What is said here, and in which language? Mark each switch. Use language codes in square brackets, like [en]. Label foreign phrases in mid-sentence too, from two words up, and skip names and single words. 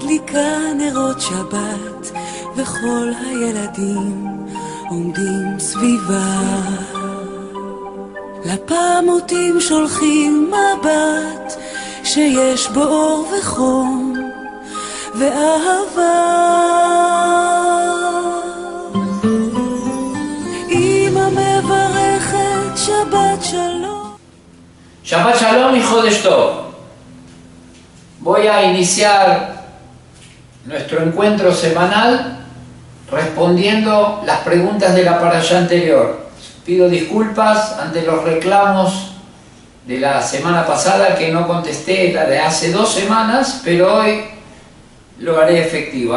[he] מדליקה נרות שבת וכל הילדים עומדים סביבה, לפעמותים שולחים מבט שיש בו אור וחום ואהבה. אמא מברכת שבת שלום. שבת שלום y חודש טוב. [es] Voy a iniciar nuestro encuentro semanal respondiendo las preguntas de la parashá anterior. Pido disculpas ante los reclamos de la semana pasada que no contesté, la de hace 2 semanas, pero hoy lo haré efectivo.